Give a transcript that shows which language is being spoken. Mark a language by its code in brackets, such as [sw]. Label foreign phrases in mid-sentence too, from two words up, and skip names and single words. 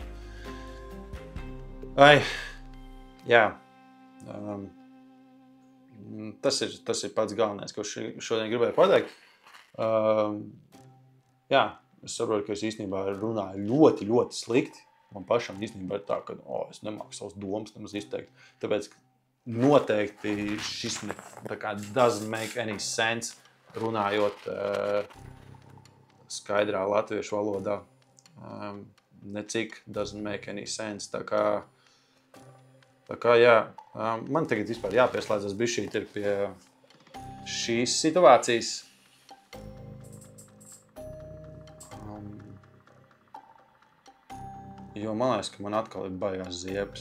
[lv] Tas ir pats galvenais, ko šodien gribēju pateikt. Es saprotu, ka es īstenībā runāju ļoti, ļoti slikti. Man pašam īstenībā ir tā, ka es nemāku savas domas nemaz izteikt. Tāpēc noteikti šis [en] doesn't make any sense [lv] runājot skaidrā latviešu valodā. [en] Necik doesn't make any sense. [lv] Tā kā man tagad vispār jāpieslēdzas bišķīt ir pie šīs situācijas. Jo man liekas, ka man atkal ir baigās ziepes.